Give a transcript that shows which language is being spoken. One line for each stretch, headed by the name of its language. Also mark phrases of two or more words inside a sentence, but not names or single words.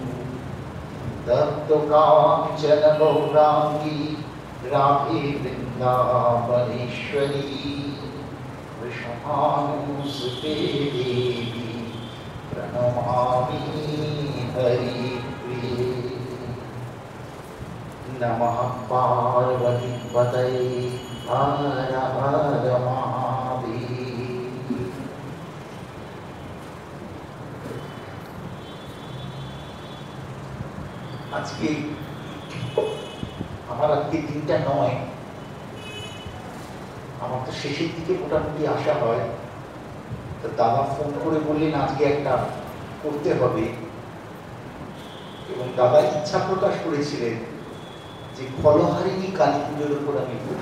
Sanskrit: तप्तकाञ्चन गौराङ्गी राधे वृन्दावनेश्वरी वृषभानुसुते देवी प्रणमामि हरिप्रिये नमः पार्वतीपतये हर हर महादेव।
Bangla: আজকে আমার আজকে দিনটা নয়, আমার তো শেষের দিকে মোটামুটি আসা হয়। তো দাদা ফোন করে বললেন আজকে একটা করতে হবে, এবং দাদা ইচ্ছা প্রকাশ করেছিলেন যে ফলহারিণী কালী পুজোর উপর আমি করি।